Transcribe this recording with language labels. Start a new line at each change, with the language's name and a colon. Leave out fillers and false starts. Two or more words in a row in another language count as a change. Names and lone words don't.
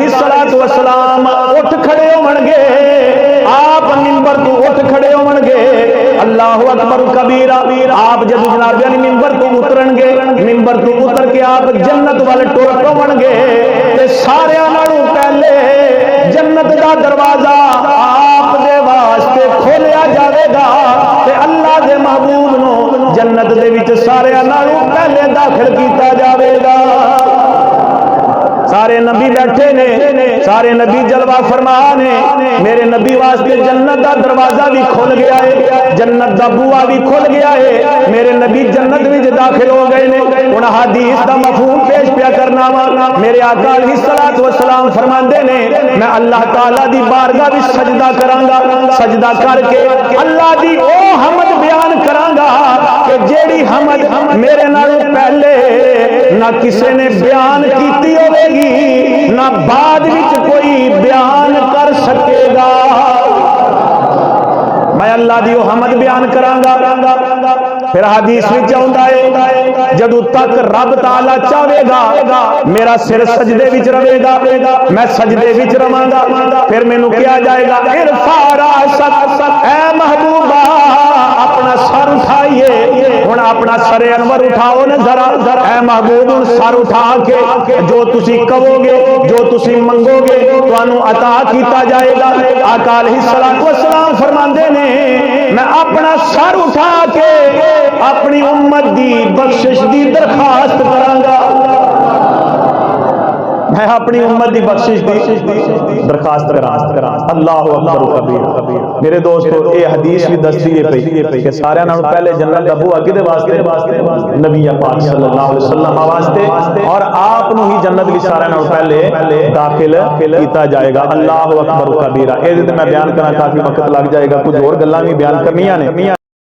Arabic: الصلوۃ والسلام
Punjabi: اٹھ کھڑے ہون گے آپ ممبر تو اٹھ کھڑے ہون گے
Arabic: اللہ اکبر کبیرہ
Punjabi: آپ جب جناب علی ممبر تو اترن گے ممبر تو اتر کے آپ جنت والے ٹر پون گے تے سارے نالوں پہلے جنت دا دروازہ آپ دے واسطے کھولیا جاوے گا تے اللہ دے محبوب نو جنت دے وچ سارے نالوں پہلے داخل کیتا جاوے گا سارے نبی بیٹھے نے سارے نبی جلوہ فرما نے میرے نبی واسطے جنت دا دروازہ بھی کھل گیا ہے جنت دا بوا بھی کھل گیا ہے میرے نبی جنت وچ داخل ہو گئے نے ہن حدیث دا مفہوم پیش پیا کرنا وا میرے آقا
Arabic: علیہ الصلوۃ والسلام
Punjabi: فرماندے نے میں اللہ تعالی دی بارگاہ وچ سجدہ کراں گا سجدہ کر کے اللہ دی او حمد بیان کراں گا کہ جیڑی حمد میرے نالوں پہلے نہ کسے نے بیان کیتی ہوے گی نہ بعد وچ کوئی بیان کر سکے گا میں اللہ دی حمد بیان کراں گا پھر حدیث وچ آوندا ہے جدوں تک رب تعالی چاہے گا میرا سر سجدے وچ رہے گا میں سجدے وچ رہاں گا پھر مینوں کہا جائے گا
Arabic: ارفع راسک
Punjabi: اے محبوبہ اپنا سر اٹھائیے ہن اپنا سر انور اٹھاؤ نا ذرا اے محبوب سر اٹھا کے جو تسی کہو گے جو تسی منگو گے تانوں عطا کیتا جائے گا آقا
Arabic: علیہ الصلوۃ والسلام
Punjabi: فرماندے نے میں اپنا سر اٹھا کے اپنی امت دی بخشش دی درخواست کراں گا میں اپنی امت دی بخشش دی درخواست کراں
Arabic: اللہ اکبر کبیر
Punjabi: میرے دوستو اے حدیث بھی دستی ہے پئی کہ سارے نالوں پہلے جنت دا بوا کدے واسطے نبی پاک
Arabic: صلی اللہ علیہ وسلم
Punjabi: واسطے اور آپ نو ہی جنت وچ سارے نالوں پہلے داخل کیتا جائے گا
Arabic: اللہ اکبر کبیرہ
Punjabi: اے تے میں بیان کرنا کافی وقت لگ جائے گا کچھ اور گلاں بھی بیان کرنیاں نے